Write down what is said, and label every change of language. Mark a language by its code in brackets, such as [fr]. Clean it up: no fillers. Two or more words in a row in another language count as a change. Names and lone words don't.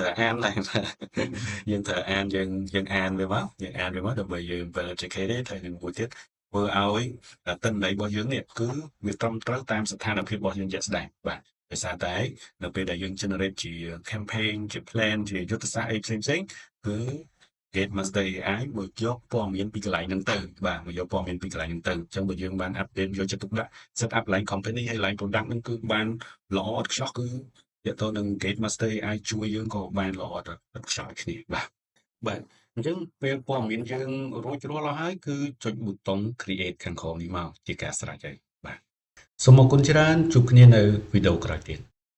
[km] ត្រូវអានដែរយើងត្រូវអានយើងអានវាមកដើម្បីយើង educated ហើយនឹងមួយទៀតធ្វើឲ្យទិន្នន័យរបស់យើងនេះគឺវាត្រឹមត្រូវតាមស្ថានភាព របស់យើងជាក់ស្ដែងបាទដោយសារតែនៅពេលដែលយើង generate ជា campaign ជា plan ជាយុទ្ធសាស្ត្រអីផ្សេងគឺ Gate Master AI មកយកព័ត៌មានពីកន្លែងហ្នឹងទៅបាទមកយកព័ត៌មានពីកន្លែងហ្នឹងទៅអញ្ចឹងបើយើងបាន update យកចិត្តទុកដាក់ [en] set up line company [km] ហើយ [en] line product [km] ហ្នឹងគឺបានល្អឥតខ្ចោះគឺទាក់ទងនឹង Gate Master AI ជួយយើងក៏បានល្អឥតខ្ចោះគ្នាបាទអញ្ចឹងពេលព័ត៌មានយើងរួចរាល់ហើយគឺចុចប៊ូតុង create ខាងក្រោមនេះមកជាការស្រេចហើយបាទសូមអរគុណច្រើនជួបគ្នានៅវីដេអូក្រោយទៀត